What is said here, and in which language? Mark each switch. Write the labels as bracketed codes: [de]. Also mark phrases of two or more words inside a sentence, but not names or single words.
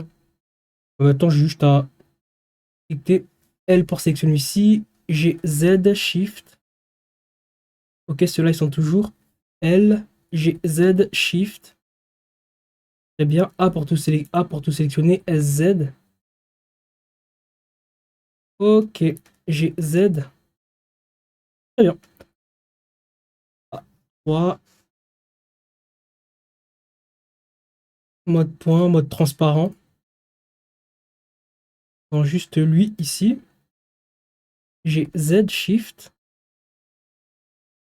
[fr] Maintenant, j'ai juste à cliquer L pour sélectionner ici. G, Z, Shift. Ok, ceux-là, ils sont toujours L, G, Z, Shift. Très bien. A pour tout sélectionner. S, Z. Ok. G, Z. Très bien. A, 3. Mode point, mode transparent. Dans juste lui ici. J'ai Z Shift.